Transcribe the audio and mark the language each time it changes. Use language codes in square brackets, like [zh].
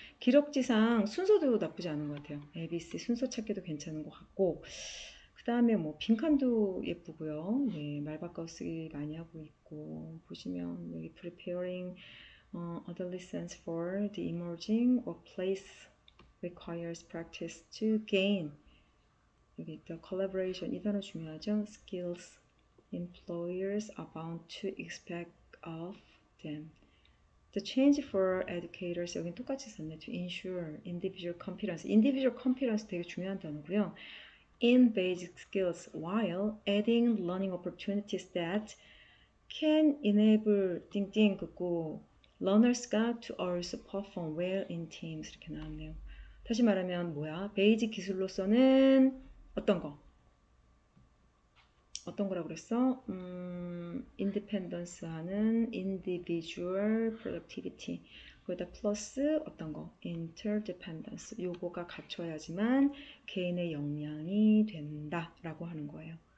[ko] 기록지상 순서도 나쁘지 않은 것 같아요. ABC 순서 찾기도 괜찮은 것 같고 그 다음에 뭐 빈칸도 예쁘고요. 네, 말 바꿔 쓰기 많이 하고 있고 보시면 여기 [en] preparing adolescents for the emerging workplace requires practice to gain [ko] 여기 있다. collaboration 이 단어 중요하죠. [en] skills employers are bound to expect of them. The change for educators [ko] 여긴 똑같이 썼네. [en] To ensure individual competence. individual competence [ko] 되게 중요한 단어고요. [en] In basic skills while adding learning opportunities that can enable [ko] 띵띵 긋고 [en] learners가 to also perform well in teams 이렇게 나왔네요. [ko] 다시 말하면 뭐야? 베이직 기술로서는 어떤 거? 어떤 거라고 그랬어? 인디펜던스 하는 [en] individual productivity [ko] 거기다 플러스 어떤 거? interdependence 요거가 갖춰야지만 개인의 역량이 된다 라고 하는 거예요.